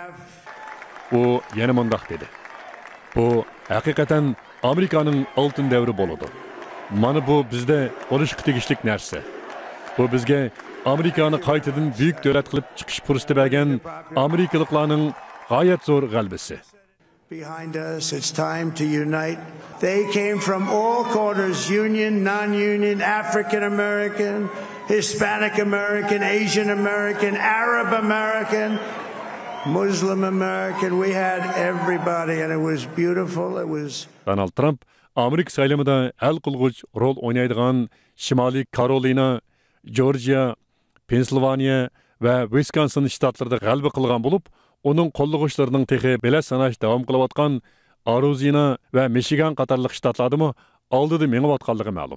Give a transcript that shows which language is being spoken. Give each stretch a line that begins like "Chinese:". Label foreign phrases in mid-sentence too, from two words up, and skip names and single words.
Uzbek: U yana mundaq dedi: "Bu haqiqatan Amerikaning oltin davri bo'ladi. Mana bu bizda bo'lishga tegishli narsa. Bu bizga Amerikani qaytadan büyük davlat qilib chiqish fursati bergan Amerikaliklarning g'oyat zo'r g'alabasi.
English: Behind us, it's time to unite. They came from all corners, union, non-union, African American, Hispanic American, Asian American, Arab American, Muslim American. We had everybody and it was beautiful. It was
Uzbek: Donald Trump Amerika saylamida hal qilguvchi rol o'ynaydigan Shimoliy Karolina, Georgia, Pensilvaniya va Wisconsin shtatlarida g'alaba qilgan bo'lib, uning qo'llag'uvchilarining texi bilan sanash davom qilayotgan Arizona va Michigan qatorliq shtatlardami oldida mengayotganligi ma'lum.